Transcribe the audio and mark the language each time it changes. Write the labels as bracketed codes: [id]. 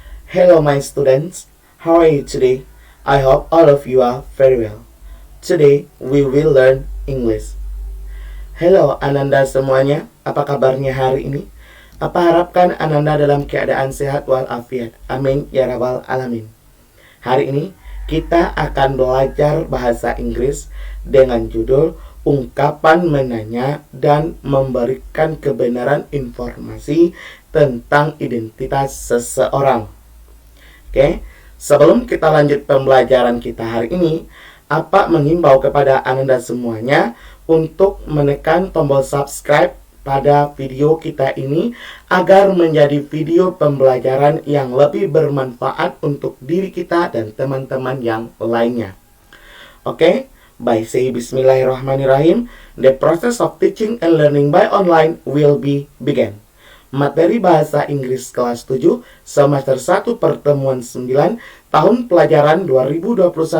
[en] Hello my students, how are you today? I hope all of you are very well. Today we will learn English. [id] Hello Ananda semuanya, apa kabarnya hari ini? Apa harapkan Ananda dalam keadaan sehat walafiat? [ar] Amin ya rabbal alamin. [id] Hari ini kita akan belajar bahasa Inggris dengan judul ungkapan menanya dan memberikan kebenaran informasi tentang identitas seseorang. Oke, sebelum kita lanjut pembelajaran kita hari ini, Apa menghimbau kepada Ananda semuanya untuk menekan tombol subscribe pada video kita ini agar menjadi video pembelajaran yang lebih bermanfaat untuk diri kita dan teman-teman yang lainnya. Oke? [en] By say Bismillahirrahmanirrahim, the process of teaching and learning by online will be begin. [id] Materi bahasa Inggris kelas 7 semester 1 pertemuan 9 tahun pelajaran 2021-2022.